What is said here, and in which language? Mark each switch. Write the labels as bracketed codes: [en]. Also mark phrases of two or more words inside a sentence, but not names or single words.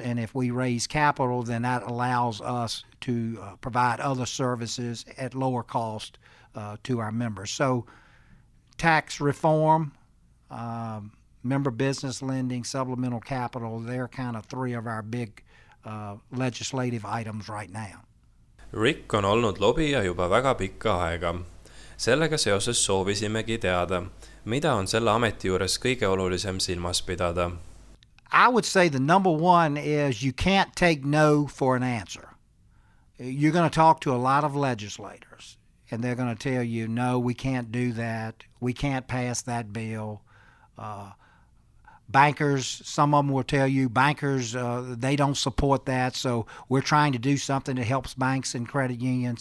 [en] And if we raise capital, then that allows us to provide other services at lower cost to our members. So tax reform, member business lending, supplemental capital, they're kind of three of our big legislative items right now. [et] Rick on olnud lobija juba väga pikka aega. Sellega seoses soovisimegi teada, mida on selle ameti juures kõige olulisem silmas pidada? [en] I would say the number one is you can't take no for an answer. You're going to talk to a lot of legislators, and they're going to tell you, no, we can't do that. We can't pass that bill. Bankers, some of them will tell you, bankers, they don't support that, so we're trying to do something that helps banks and credit unions.